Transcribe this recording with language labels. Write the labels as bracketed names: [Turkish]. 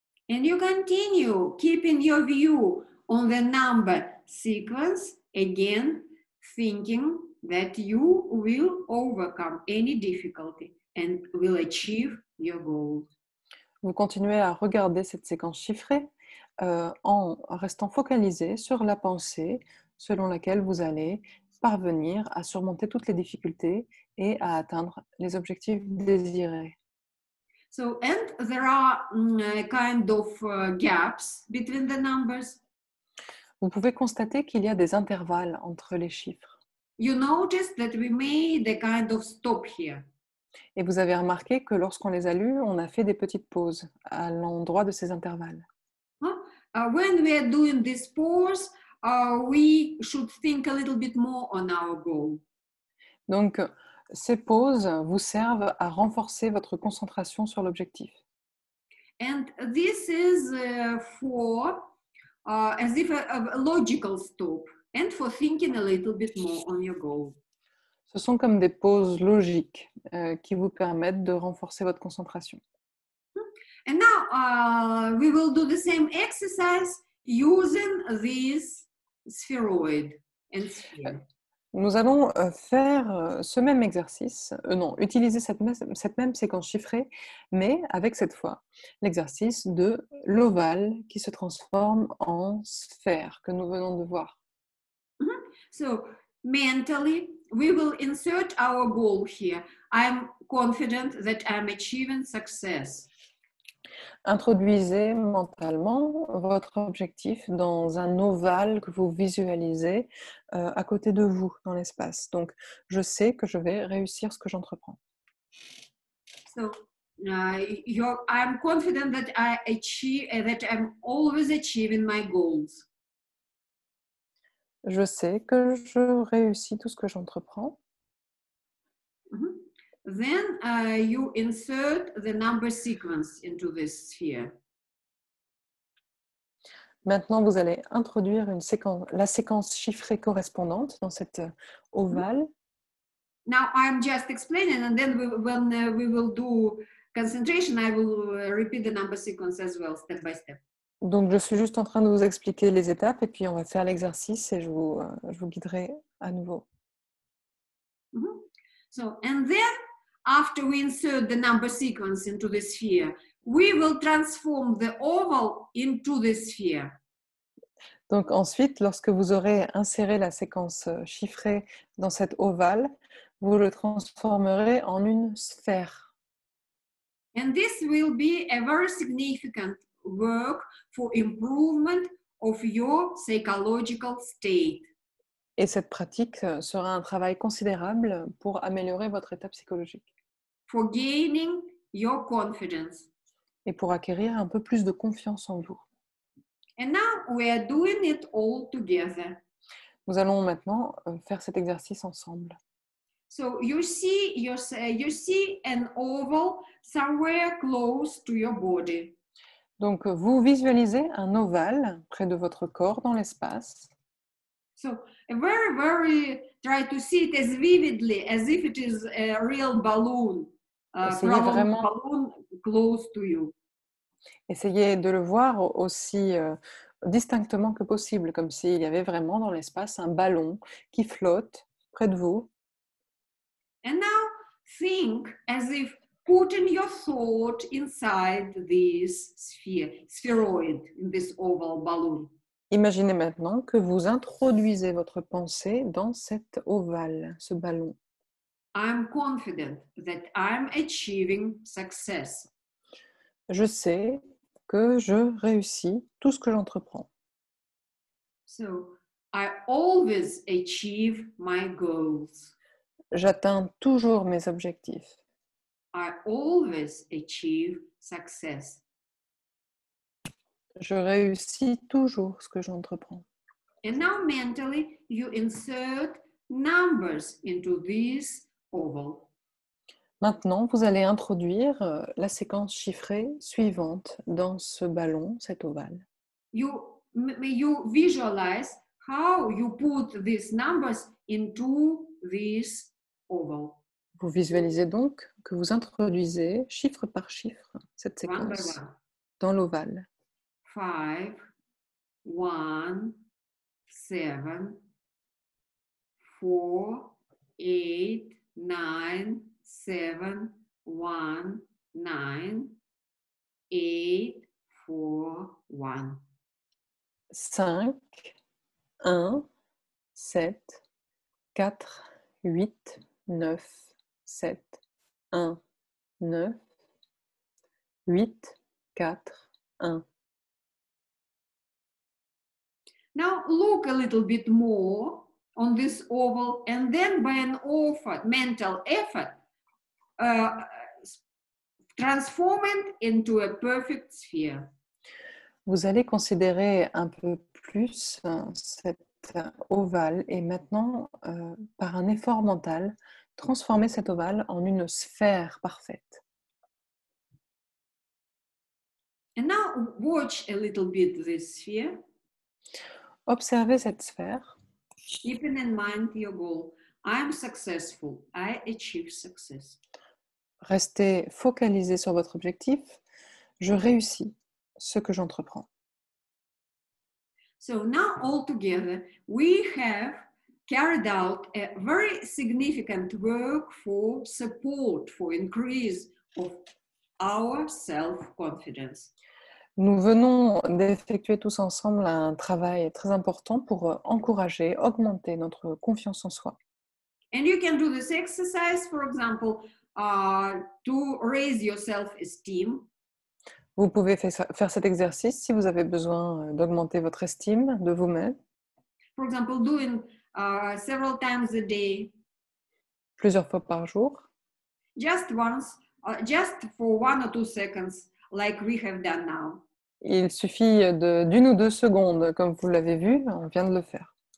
[English] And you continue keeping your view on the number sequence, again, thinking that you will overcome any difficulty and will achieve your goal. [French] Vous continuez à regarder cette séquence chiffrée en restant focalisé sur la pensée selon laquelle vous allez parvenir à surmonter toutes les difficultés et à atteindre les objectifs désirés. [English] So, and there are kind of gaps between the numbers. [French] Vous pouvez constater qu'il y a des intervalles entre les chiffres. [English] You notice that we made a kind of stop here. [French] Et vous avez remarqué que lorsqu'on les a lus, on a fait des petites pauses à l'endroit de ces intervalles. [English] When we are doing this pause, we should think a little bit more on our goal. [French] Donc, ces pauses vous servent à renforcer votre concentration sur l'objectif. [English] And this is for as if a logical stop and for thinking a little bit more on your goal. [French] Ce sont comme des pauses logiques qui vous permettent de renforcer votre concentration. [English] And now we will do the same exercise using this spheroid and sphere. [French] Nous allons faire ce même exercice, utiliser cette même séquence chiffrée, mais avec cette fois l'exercice de l'ovale qui se transforme en sphère que nous venons de voir. [English] So mentally, we will insert our goal here. I'm confident that I'm achieving success. [French] Introduisez mentalement votre objectif dans un ovale que vous visualisez à côté de vous dans l'espace. Donc, je sais que je vais réussir ce que j'entreprends. [English] So, I'm confident that that I'm always achieving my goals. [French] Je sais que je réussis tout ce que j'entreprends. [English] Then you insert the number sequence into this sphere. [French] Maintenant, vous allez introduire la séquence chiffrée correspondante dans cette ovale. [English] Now I'm just explaining, and then when we will do concentration, I will repeat the number sequence as well, step by step. [French] Donc, je suis juste en train de vous expliquer les étapes et puis on va faire l'exercice et je vous guiderai à nouveau. [English] So, and then after we insert the number sequence into the sphere, we will transform the oval into the sphere. [French] Donc ensuite, lorsque vous aurez inséré la séquence chiffrée dans cette ovale, vous le transformerez en une sphère. [English] And this will be a very significant work for improvement of your psychological state. [French] Et cette pratique sera un travail considérable pour améliorer votre état psychologique. [English] For gaining your confidence. [French] Et pour acquérir un peu plus de confiance en vous. [English] And now we are doing it all together. [French] Nous allons maintenant faire cet exercice ensemble. [English] So you see an oval somewhere close to your body. [French] Donc vous visualisez un ovale près de votre corps dans l'espace. [English] So very try to see it as vividly as if it is a real balloon, balloon close to you. [French] Essayez de le voir aussi distinctement que possible, comme s'il y avait vraiment dans l'espace un ballon qui flotte près de vous. [English] And now think as if putting your thought inside this spheroid, in this oval balloon. [French] Imaginez maintenant que vous introduisez votre pensée dans cet ovale, ce ballon. [English] I'm confident that I'm achieving success. [French] Je sais que je réussis tout ce que j'entreprends. [English] So, I always achieve my goals. [French] J'atteins toujours mes objectifs. [English] I always achieve success. [French] Je réussis toujours ce que j'entreprends. [English] And now mentally, you insert numbers into this oval. [French] Maintenant, vous allez introduire la séquence chiffrée suivante dans ce ballon, cet ovale. [English] You visualize how you put these numbers into this oval. [French] Vous visualisez donc que vous introduisez chiffre par chiffre cette séquence dans l'ovale. [English] 5, 1, 7, 4, 8, 9, 7, 1, 9, 8, 4, 1. [French] 5, 1, 7, 4, 8, 9, 7, 1, 9, 8, 4, 1. [English] Now look a little bit more on this oval, and then by an mental effort, transform it into a perfect sphere. [French] Vous allez considérer un peu plus cette ovale et maintenant, par un effort mental, transformer cet ovale en une sphère parfaite. [English] And now watch a little bit this sphere. [French] Observez cette sphère. [English] Keeping in mind your goal. I'm successful. I achieve success. [French] Restez focalisé sur votre objectif. Je réussis ce que j'entreprends. [English] So now all together, we have carried out a very significant work for support, for increase of our self-confidence. [French] Nous venons d'effectuer tous ensemble un travail très important pour encourager, augmenter notre confiance en soi. [English] And you can do this exercise, for example, to raise your self-esteem. [French] Vous pouvez faire cet exercice si vous avez besoin d'augmenter votre estime de vous-même. [English] For example, doing several times a day. [French] Plusieurs fois par jour. [English] Just once, just for 1 or 2 seconds, like we have done now. [French] Il suffit d'1 ou 2 secondes, comme vous l'avez vu, on vient de le faire.